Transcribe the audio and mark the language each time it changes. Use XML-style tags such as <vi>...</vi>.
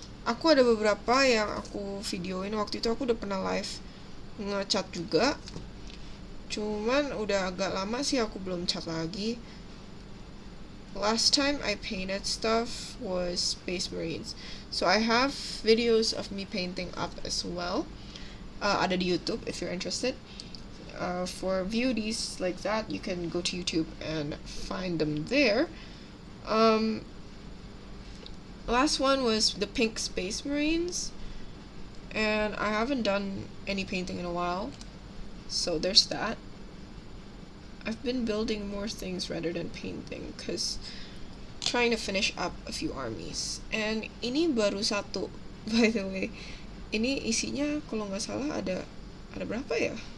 <id>Aku ada beberapa yang aku videoin. Waktu itu aku udah pernah live ngecat juga. Cuman udah agak lama sih aku belum cat lagi.</id> <en>Last time I painted stuff was Space Marines. So I have videos of me painting up as well.</en> <id>Ada di YouTube</id> <en>if you're interested. For beauties like that, you can go to YouTube and find them there. Last one was the pink Space Marines. And I haven't done any painting in a while. So there's that. I've been building more things rather than painting because trying to finish up a few armies.</en> <id>And ini baru satu,</id> <en>by the way.</en> <id>Ini isinya kalau nggak salah ada berapa ya?</id>